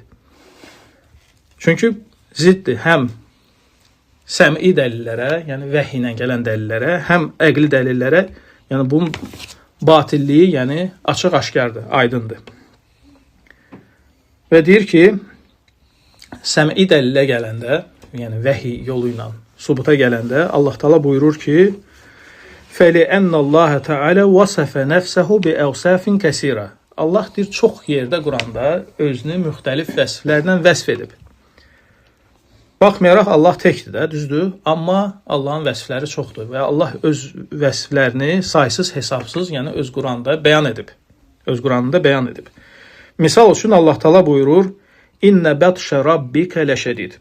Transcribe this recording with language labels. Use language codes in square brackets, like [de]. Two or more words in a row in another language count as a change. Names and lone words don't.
[az] Çünki ziddir həm səm'i dəlillərə, yəni vəhy ilə gələn dəlillərə, həm əqli dəlillərə, yəni bunun batilliyi, yəni açıq-aşkardır, aydındır. Və deyir ki, səm'i dəlilə gələndə, yəni vəhi yolu ilə subuta gələndə Allah Taala buyurur ki, [ar] فَلِأَنَّ اللّٰهَ تَعَالَى وَصَفَ نَفْسَهُ بِأَوْسَافٍ كَثِيرًا. [az] Allah deyir, çox yerdə Quranda özünü müxtəlif vəsflərlə vəsf edib. Baxmayaraq Allah təkdir də, düzdür, amma Allahın vəsfləri çoxdur və Allah öz vəsflərini saysız, hesabsız, yəni öz Quranda bəyan edib. Öz Quranında bəyan edib. Misal üçün Allah Taala buyurur: [ar] "إن بطش ربك لشديد."